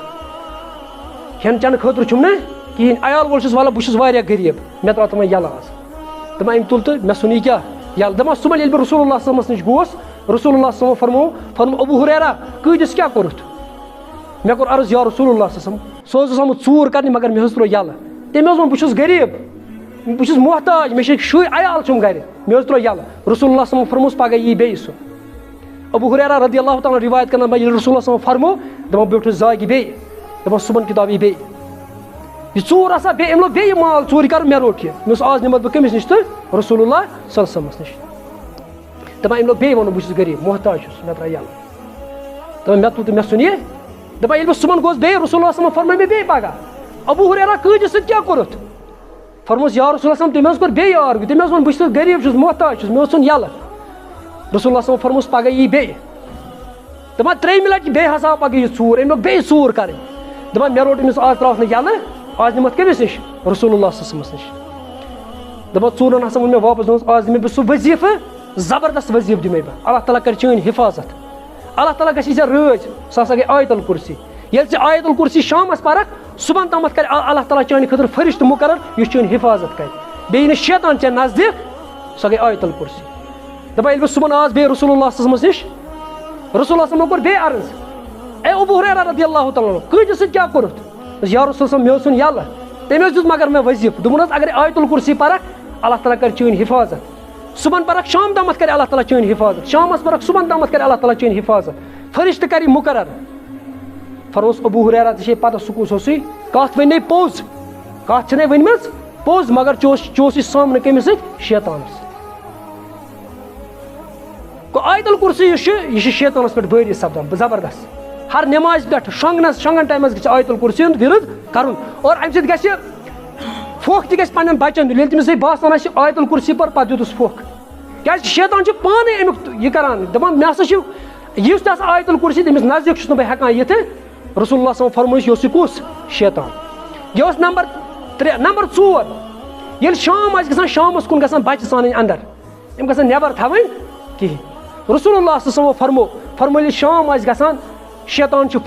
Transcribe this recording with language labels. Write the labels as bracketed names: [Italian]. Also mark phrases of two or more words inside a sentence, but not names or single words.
[Kashmiri] کھٮ۪ن چٮ۪نہٕ خٲطرٕ چھُم نہ کِہیٖنۍ عیال وول چھُس وَلہٕ بہٕ چھُس واریاہ غریٖب مےٚ ترٛاو تِمَن یَلہٕ آز دپان أمۍ تُل تہٕ مےٚ ژھُن یہِ کیٛاہ یَلہٕ دپان صُبحن ییٚلہِ بہٕ رسول اللہ [Arabic] صلی اللہ علیہ وسلمَس [Kashmiri] نِش گوس رسول اللہ [Arabic] صلی اللہ علیہ وسلم [Kashmiri] فرمو ابو ہریرہ کۭتِس کیٛاہ کوٚرُتھ مےٚ کوٚر عرض یا رسول اللہ [Arabic] صلی اللہ علیہ وسلم [Kashmiri] سُہ اوس آمُت ژوٗر کَرنہِ مگر مےٚ حظ ترٛوو یَلہٕ تٔمۍ حظ ووٚن بہٕ چھُس غریٖب بہٕ چھُس محتاج مےٚ چھِ شُرۍ عیال چھُم گَرِ مےٚ حظ ترٛوو یَلہٕ رسول اللہ [Arabic] صلی اللہ علیہ وسلم [Kashmiri] فرموس پگاہ یی بیٚیہِ سُہ ابو ہریرہ [Arabic] رضی اللہ تعالیٰ [Kashmiri] روایت کران ییٚلہِ رسول اللہ [Arabic] صلی اللہ علیہ وسلم [Kashmiri] فرمو دپان بہٕ بیوٗٹھُس زاگہِ بیٚیہِ دپان صُبحن کِتاب یی بیٚیہِ یہِ ژوٗر آسان بیٚیہِ أمۍ لوگ بیٚیہِ مال ژوٗرِ کَرُن مےٚ روٚٹ یہِ مےٚ اوس آز نِمت بہٕ کٔمِس نِش تہٕ رسول اللہ [Arabic] صلی اللہ علیہ وسلمَس [Kashmiri] نِش دپان أمۍ لوگ بیٚیہِ وَنُن بہٕ چھُس غریٖب محتاج چھُس مےٚ ترٛاو یَلہٕ دپان مےٚ تُل تہٕ مےٚ ژھُن یہِ دپان ییٚلہِ بہٕ صُبحن گوس بیٚیہِ رسول اللہ [Arabic] صلی اللہ علیہ وسلم [Kashmiri] فرمٲے مےٚ بیٚیہِ پگاہ ابو ہریرہ کۭتِس سۭتۍ کیٛاہ کوٚرُتھ فرموس یا رسول اللہ [Arabic] صلی اللہ علیہ وسلم [Kashmiri] تٔمۍ حظ کوٚر بیٚیہِ آرگیوٗ تٔمۍ حظ ووٚن بہٕ چھُس غریٖب چھُس محتاج چھُس مےٚ اوس ژھُن یَلہٕ رسول اللہ [Arabic] صلی اللہ علیہ وسلم [Kashmiri] فرموس پگاہ یی بیٚیہِ دپان ترٛیٚیمہِ لٹہِ بیٚیہِ ہسا پگاہ یہِ ژوٗر أمۍ لوگ بیٚیہِ ژوٗر کَرٕنۍ دپان مےٚ روٚٹ أمِس آز ترٛاوَتھ نہٕ یَلہٕ آز نِمتھ کٔمِس نِش رسول اللہ صلی [Arabic] اللہ علیہ وسلمَس [Kashmiri] نِش دپان ژوٗرن ہسا ووٚن مےٚ واپس دوٚپمَس آز دِمے بہٕ سُہ وظیٖفہٕ زبردست وظیٖفہٕ دِمے بہٕ اللہ تعالیٰ کَرِ چٲنۍ حفاظت اللہ تعالیٰ گژھِ ژےٚ رٲچھ سُہ ہسا گٔے آیت الکُرسی ییٚلہِ ژےٚ آیت الکُرسی شامس پرکھ صُبحن تامتھ کَرِ اللہ تعالیٰ چانہِ خٲطرٕ فرشتہٕ مُقرر یُس چٲنۍ حفاظت کَرِ بیٚیہِ نہٕ شیطان ژےٚ نزدیٖک سۄ گٔے آیت الکُرسی دپان ییٚلہِ بہٕ صُبحن آس بیٚیہِ رسول اللہ [Arabic] صلی اللہ علیہ وسلمَس [Kashmiri] نِش رسول اللہ [Arabic] صلی اللہ علیہ وسلم [Kashmiri] کوٚر بیٚیہِ عرض اے ابو ہریرہ [Arabic] رضی اللہ تعالیٰ عنہ [Kashmiri] کۭتِس سۭتۍ کیٛاہ کوٚرُتھ یا رسول صلی مےٚ اوس ژھُن یَلہٕ تٔمۍ حظ دیُت مگر مےٚ وظیٖفہٕ دوٚپُن حظ اگر آیت الکُرسی پرکھ اللہ تعالیٰ کَرِ چٲنۍ حفاظت صُبحن پرکھ شام تامتھ کَرِ اللہ تعالیٰ چٲنۍ حفاظت شامس پرکھ صُبحن تامتھ کَرِ اللہ تعالیٰ چٲنۍ حفاظت فرشتہٕ کَرِ مُقرر فرموس ابو ہریرہ ژےٚ چھے پتہ سُہ کُس اوسُے کَتھ وَنے پوٚز کَتھ چھَنَے ؤنمٕژ پوٚز مگر چوس یہِ سامنہٕ کٔمِس سۭتۍ شیطانس گوٚو آیت الکُرسی یُس چھُ یہِ چھُ شیطانس پٮ۪ٹھ بٲری سپدان زبردست ہر نٮ۪مازِ پٮ۪ٹھ شۄنٛگن ٹایمس گژھِ آیت الکُرسی ہُنٛد وِرد کرُن اور اَمہِ سۭتۍ گژھِ پھۄکھ تہِ گژھِ پننٮ۪ن بچن دیُن ییٚلہِ تٔمِس باسان آسہِ آیت الکُرسی پر پتہٕ دیُتُس پھۄکھ کیازِ شیطان چھُ پانے امیُک یہِ کران دپان مےٚ ہسا چھُ یُس تہِ ہسا آیت الکُرسی تٔمِس نزدیٖک چھُس نہٕ بہٕ ہٮ۪کان یِتھ رسول اللہ [Arabic] صلی اللہ علیہ وسلم [Kashmiri] فرمٲیِس یہِ اوس یہِ کُس شیطان یہِ اوس نمبر 3 نمبر 4 ییٚلہِ شام آسہِ گژھان شامس کُن گژھان بچہِ ژانٕنۍ اندر یِم گژھن نٮ۪بر تھاوٕنۍ کِہیٖنۍ رسول اللہ [Arabic] صلی اللہ علیہ وسلم [Kashmiri] فرمو ییٚلہِ شام آسہِ گژھان شیطان چھُ